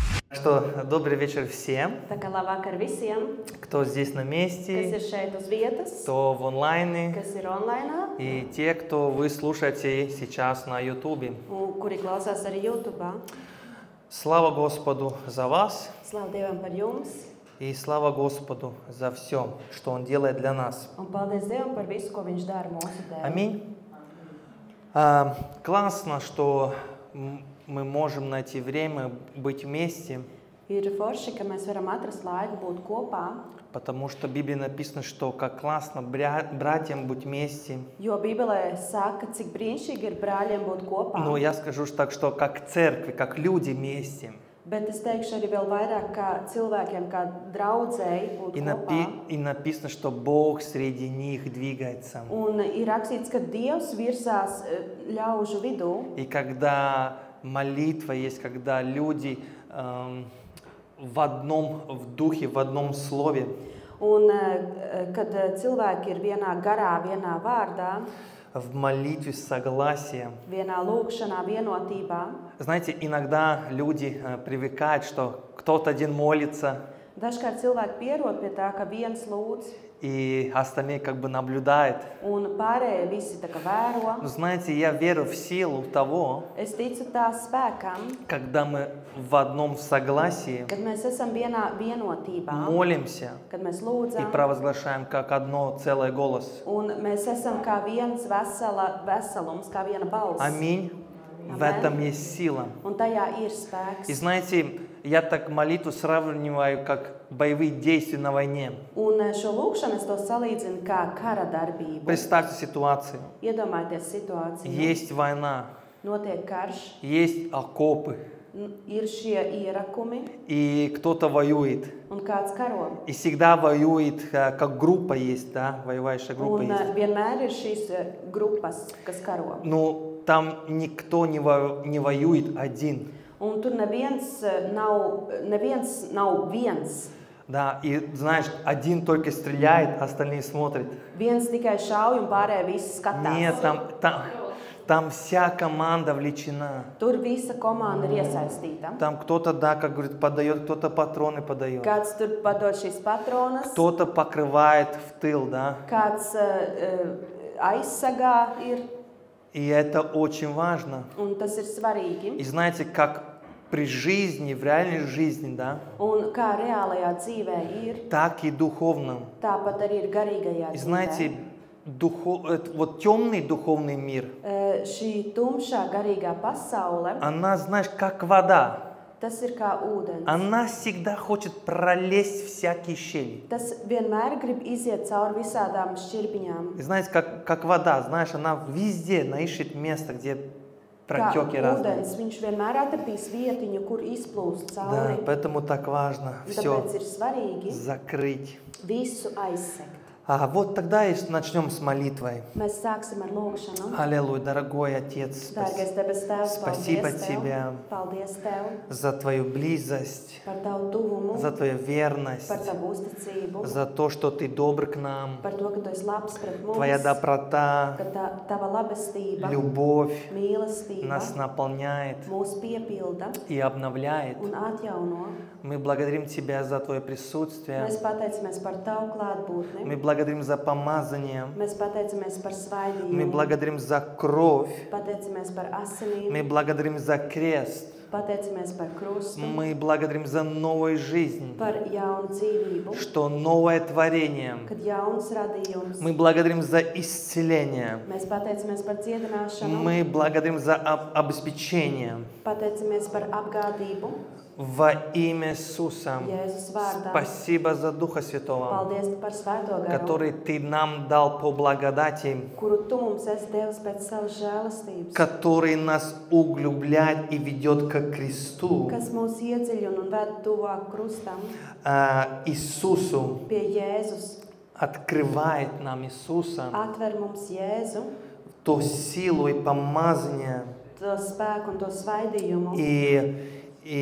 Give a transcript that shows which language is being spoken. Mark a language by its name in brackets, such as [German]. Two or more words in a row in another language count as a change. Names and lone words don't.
[Russian] Что добрый вечер всем, [Latvian] Tā kā labvakar visiem, [Russian] кто здесь на [Latvian] kas [Russian] месте, [Latvian] ir šeit uz vietas, [Russian] кто в онлайне, [Latvian] kas ir online, [Russian] и те, кто вы слушаете сейчас на YouTube. [Latvian] un kuri klausās arī YouTube. [Russian] Слава Господу за вас [Latvian] Slavu Dievam par jums, [Russian] и слава Господу за все, что Он делает для нас. [Latvian] un paldies Dievam par visu, ko Viņš dara mūsu dēļ. [Russian] Аминь. Классно, что мы можем найти время быть вместе, [Latvian] Ir forši, ka mēs varam atrast laiku būt kopā, [Russian] потому что в Библии написано, что как классно братьям быть вместе. [Latvian] jo Bībelē saka, cik brīnišķīgi ir brāļiem būt kopā. [Russian] Но я скажу так, что как церкви, как люди вместе. [Latvian] Bet es teikšu arī vēl vairāk, kā cilvēkiem, kā draudzēji būt kopā. [Russian] И написано, что Бог среди них двигается. [Latvian] Un ir rakstīts, ka Dievs virsās ļaužu vidū. [Russian] И когда молитва есть, когда люди в одном в духе, в одном слове, [Latvian] Un kad cilvēki ir vienā garā, vienā vārdā, [Russian] в молитве согласия. [Latvian] vienā lūgšanā, vienotībā. [Russian] Знаете, иногда люди привыкают, что кто-то один молится, [Latvian] Dažkārt cilvēki pierod pie tā, ka viens lūdz, [Russian] и остальные как бы наблюдают. [Latvian] un pārējie visi tā kā vēro. [Russian] Но знаете, я верю в силу того, [Latvian] Es ticu tā spēkam, [Russian] когда мы в одном согласии [Latvian] kad mēs esam vienā vienotībā, [Russian] молимся [Latvian] kad mēs [Russian] и [Latvian] lūdzam, [Russian] провозглашаем как одно целый голос. [Latvian] un mēs esam kā viens veselums, kā viena balss. [Russian] Аминь. В этом есть сила. [Latvian] Un tajā ir [Russian] И [Latvian] spēks. [Russian] знаете, я так молитву сравниваю как боевые действия на войне. [Latvian] Un šo lūgšanu es to salīdzinu kā kara darbību. [Russian] Представьте ситуацию. [Latvian] Iedomājieties situāciju. [Russian] Есть война, [Latvian] Notiek karš, [Russian] есть окопы, [Latvian] ir šie ierakumi, [Russian] и кто-то воюет. [Latvian] un kāds karo. [Russian] И всегда воюет, как группа есть, да, воевающая группа [Latvian] Un [Russian] есть. [Latvian] vienmēr ir šīs grupas, kas karo. [Russian] Но там никто не воюет один. [Latvian] Un tur neviens nav viens. [Russian] Да, и знаешь, один только стреляет, остальные смотрят. [Latvian] Viens tikai šauj un pārējie visi skatās. [Russian] Нет, там вся команда влечена. [Latvian] Tur visa komanda ir iesaistīta. [Russian] Там кто-то, да, как говорит, подает, кто-то патроны подает. [Latvian] Kāds tur padod šīs patronas, [Russian] Кто-то покрывает в тыл, да. [Latvian] kāds aizsagā ir, [Russian] И это очень важно. [Latvian] un tas ir svarīgi. [Russian] И знаете, как при жизни, в реальной жизни, да, [Latvian] Un kā reālajā dzīvē ir, [Russian] так и духовном. [Latvian] tāpat arī ir garīgajā [Russian] И [Latvian] dzīvē. [Russian] знаете, вот темный духовный мир, [Latvian] Šī tumšā garīgā pasaule, [Russian] она, знаешь, как вода. [Latvian] tas ir kā ūdens. [Russian] Она всегда хочет пролезть всякие щели. [Latvian] Tas vienmēr grib iziet cauri visādām šķirbiņām. [Russian] И знаете, как вода, знаешь, она везде ищет место, где [Latvian] Kā [Russian] протеки разные. [Latvian] ūdens, viņš vienmēr atradīs vietiņu, kur izplūst [Russian] Да, [Latvian] cauri. [Russian] поэтому так важно все [Latvian] Tāpēc ir svarīgi [Russian] закрыть. [Latvian] visu aizsegt. [Russian] Вот тогда и начнем с молитвой. [Latvian] Mēs sāksim ar lūgšanu. [Russian] Аллилуйя, дорогой Отец, [Latvian] Dārgais debes Tēvs, [Russian] Спасибо [Latvian] paldies [Russian] Тебе [Latvian] Tev. Paldies Tev [Russian] за Твою близость, [Latvian] par Tavu tuvumu, [Russian] за Твою верность, [Latvian] par Tavu uzticību, [Russian] за то, что Ты добр к нам, [Latvian] par to, ka Tu esi labs pret mums, [Russian] Твоя доброта, [Latvian] ka Tava labestība, [Russian] любовь [Latvian] mīlestība [Russian] нас наполняет [Latvian] mūs piepilda [Russian] и обновляет. [Latvian] un atjauno. [Russian] Мы благодарим Тебя за Твое присутствие. [Latvian] Mēs pateicamies par Tavu klātbūtni. [Russian] Мы благодарим за помазание. [Latvian] Mēs pateicamies par [Russian] Мы [Latvian] svaidījumu. [Russian] благодарим за кровь. [Latvian] Pateicamies par asinīm. [Russian] Мы благодарим за крест. [Latvian] Pateicamies par krustu. [Russian] Мы благодарим за новую жизнь, [Latvian] Par jaunu dzīvību. [Russian] что новое творение. [Latvian] Kad jauns radījums. [Russian] Мы благодарим за исцеление. [Latvian] Mēs pateicamies par dziedināšanu. [Russian] Мы благодарим за обеспечение. [Latvian] Pateicamies par apgādību. [Russian] Во имя Иисуса. [Latvian] Jēzus vārdā. [Russian] Спасибо за Духа Святого, [Latvian] Paldies par svēto garu, [Russian] который Ты нам дал по благодати, [Latvian] kuru Tu mums esi devis pēc savas žēlastības, [Russian] который нас углубляет и ведет к кресту, [Latvian] kas mūs iedziļina un ved tuvāk krustam, [Russian] Иисусу, [Latvian] pie Jēzus. [Russian] открывает нам Иисуса, [Latvian] Atver mums Jēzu, [Russian] ту силу и помазание, [Latvian] to spēku un to svaidījumu